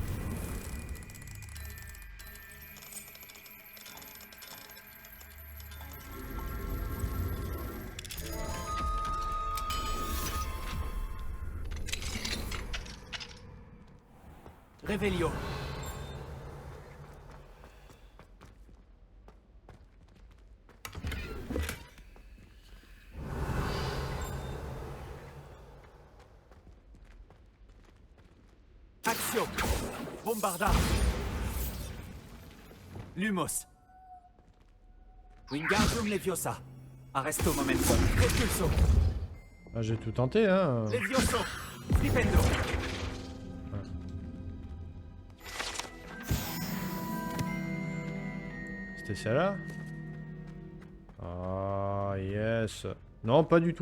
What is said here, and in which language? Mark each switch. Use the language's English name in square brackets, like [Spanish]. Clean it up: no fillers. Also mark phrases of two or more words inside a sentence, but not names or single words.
[French] Réveillon. Action. [Latin] Bombarda. Lumos. Wingardium Leviosa. Arresto momentum. Repulso. [French] Ah, j'ai tout tenté, hein. [Latin] Levioso. Flipendo. [French] C'était celle-là? Ah, yes. Non, pas du tout.